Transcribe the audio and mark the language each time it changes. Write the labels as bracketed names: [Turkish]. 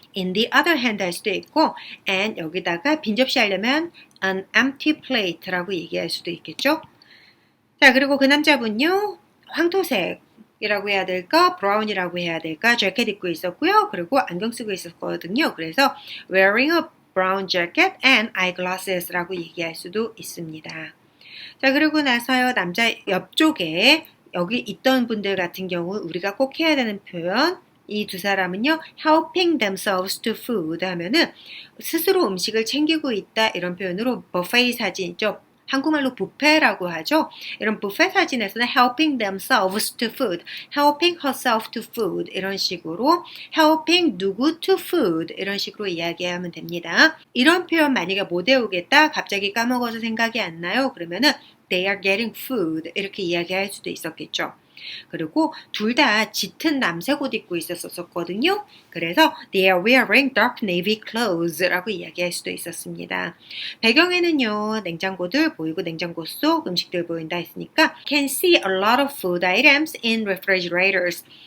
[English] in the other hand [Korean] 할 수도 있고 and 여기다가 빈 접시 하려면 [English] an empty plate [Korean] 라고 얘기할 수도 있겠죠. 자, 그리고 그 남자분요. 황토색 이라고 해야 될까? 브라운이라고 해야 될까? 재킷 입고 있었고요. 그리고 안경 쓰고 있었거든요. 그래서 [English] wearing a brown jacket and eyeglasses라고 [Korean] 얘기할 수도 있습니다. 자, 그리고 나서요. 남자 옆쪽에 여기 있던 분들 같은 경우 우리가 꼭 해야 되는 표현 이 두 사람은요. [English] helping themselves to food [Korean] 하면은 스스로 음식을 챙기고 있다 이런 표현으로 버페이 사진 있죠. 한국말로 뷔페라고 하죠. 이런 뷔페 사진에서는 [English] helping themselves to food, [Korean] helping herself to food 이런 식으로 helping 누구 to food 이런 식으로 이야기하면 됩니다. 이런 표현 만약에 못 외우겠다, 갑자기 까먹어서 생각이 안 나요. 그러면은 [English] they are getting food [Korean] 이렇게 이야기할 수도 있었겠죠. 그리고 둘 다 짙은 남색 옷 입고 있었거든요. [English] 그래서 they are wearing dark navy clothes [Korean] 라고 이야기할 수도 있었습니다. 배경에는요. 냉장고들 보이고 냉장고 속 음식들 보인다 했으니까 [English] can see a lot of food items in refrigerators.